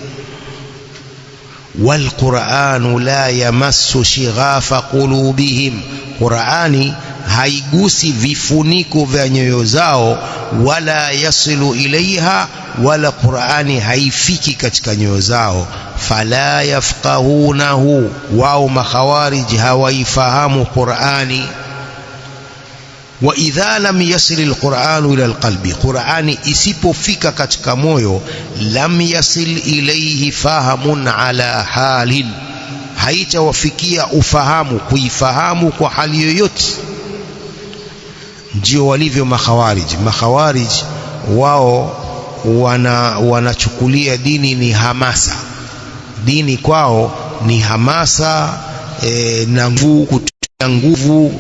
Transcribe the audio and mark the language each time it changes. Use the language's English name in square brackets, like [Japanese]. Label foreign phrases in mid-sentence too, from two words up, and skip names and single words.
[Arabic] والقرآن لا يمس شغاف قلوبهم, [Swahili] Qur'ani haigusi vifuniko vya nyoyo zao, [Arabic] ولا يصل إليها, [Swahili] wala Qur'ani haifiki katika nyoyo zao. [Arabic] فلا يفقهونه, [Swahili] wao makhawarij hawaifahamu Qur'ani. [Arabic] وإذا لم يصل القرآن إلى القلب, [Swahili] Qur'ani isipofika katika moyo, [Arabic] لم يصل إليه فهم على حال, [Swahili] haitawafikia ufahamu, kuifahamu kwa hali yoyote. Ndio walivyo makhawarij. Makhawarij wao wanachukulia dini ni hamasa. Dini kwao ni hamasa na nguvu nguvu.